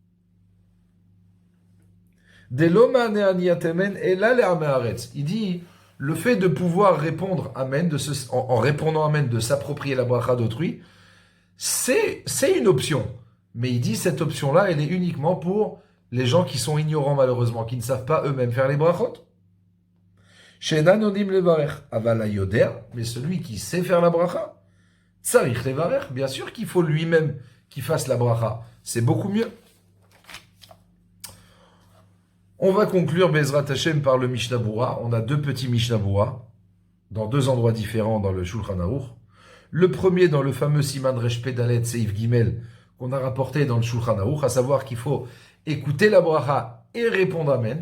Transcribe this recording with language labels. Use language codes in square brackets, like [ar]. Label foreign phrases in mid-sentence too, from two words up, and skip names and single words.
[fr] Il dit, le fait de pouvoir répondre Amen, en répondant Amen, de s'approprier la bracha d'autrui, c'est une option. Mais il dit, cette option-là, elle est uniquement pour les gens qui sont ignorants, malheureusement, qui ne savent pas eux-mêmes faire les brachot. Mais celui qui sait faire la bracha, [he] צריך לברך, [fr] bien sûr qu'il faut lui-même qu'il fasse la bracha. C'est beaucoup mieux. On va conclure [he] בעזרת השם [fr] par le Mishnah Bura. On a deux petits Mishnah Bura dans deux endroits différents dans le Shulchan Aruch. Le premier dans le fameux [he] סימן ריש פדלת סעיף גימל [fr] qu'on a rapporté dans le Shulchan Aruch, à savoir qu'il faut écouter la bracha et répondre Amen.